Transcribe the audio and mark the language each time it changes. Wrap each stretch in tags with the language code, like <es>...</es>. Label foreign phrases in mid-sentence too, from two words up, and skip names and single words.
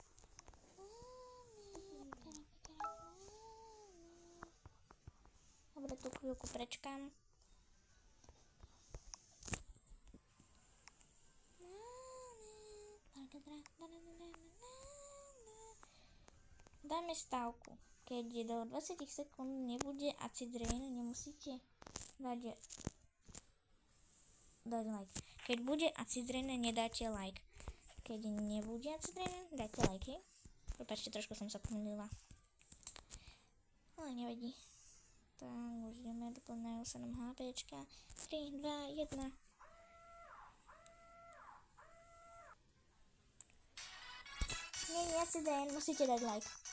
<sk>Dobre, tú chvíľku prečkám. Dáme stávku. Keď do 20 sekúnd nebude</sk> <en>acid rain,</en> <sk>nemusíte dať like. Keď bude</sk> <en>acid rain,</en> <sk>nedáte like. Keď nebude</sk> <en>acid rain,</en> <sk>dajte like. Prepáčte, trošku som sa pomýlila. Ale nevadí. Tak, už ideme, doplňajú sa nám HPčka. 3, 2, 1. Nie, accident, musíte dať like.</sk>